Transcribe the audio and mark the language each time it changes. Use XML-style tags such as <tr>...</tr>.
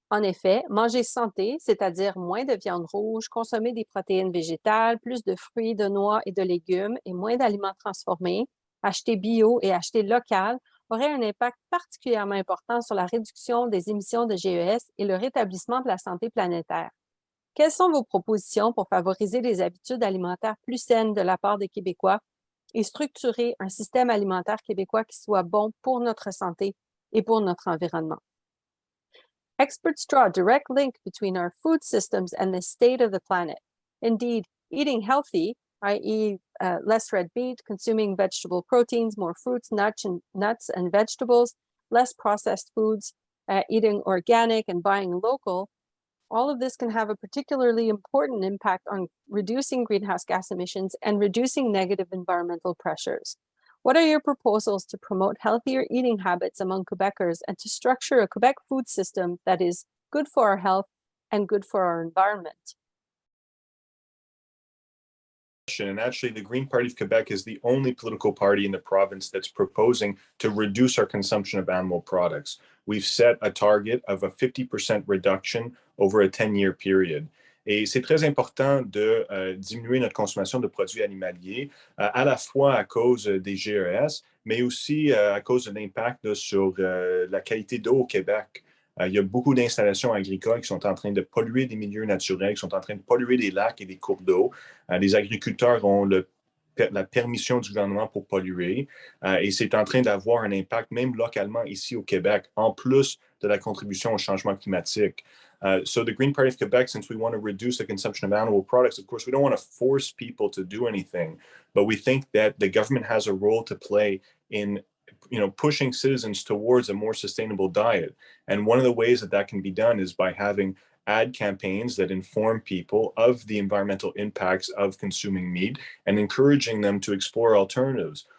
<fr>En effet, manger santé, c'est-à-dire moins de viande rouge, consommer des protéines végétales, plus de fruits, de noix et de légumes et moins d'aliments transformés, acheter bio et acheter local, aurait un impact particulièrement important sur la réduction des émissions de GES et le rétablissement de la santé planétaire. Quelles sont vos propositions pour favoriser les habitudes alimentaires plus saines de la part des Québécois et structurer un système alimentaire québécois qui soit bon pour notre santé et pour notre environnement?</fr> <en>Experts draw a direct link between our food systems and the state of the planet. Indeed, eating healthy, i.e., less red meat, consuming vegetable proteins, more fruits, nuts and vegetables, less processed foods, eating organic and buying local, all of this can have a particularly important impact on reducing greenhouse gas emissions and reducing negative environmental pressures. What are your proposals to promote healthier eating habits among Quebecers and to structure a Quebec food system that is good for our health and good for our environment? And actually, the Green Party of Quebec is the only political party in the province that's proposing to reduce our consumption of animal products. We've set a target of a 50% reduction over a 10-year period.</en> <fr>Et c'est très important de diminuer notre consommation de produits animaliers, à la fois à cause des GES, mais aussi à cause de l'impact sur la qualité d'eau au Québec. Il y a beaucoup d'installations agricoles qui sont en train de polluer des milieux naturels, qui sont en train de polluer des lacs et des cours d'eau. Les agriculteurs ont la permission du gouvernement pour polluer et c'est en train d'avoir un impact même localement ici au Québec, en plus de la contribution au changement climatique.</fr> <en>So the Green Party of Quebec, since we want to reduce the consumption of animal products, of course, we don't want to force people to do anything, but we think that the government has a role to play in pushing citizens towards a more sustainable diet. And one of the ways that that can be done is by having ad campaigns that inform people of the environmental impacts of consuming meat and encouraging them to explore alternatives.</en>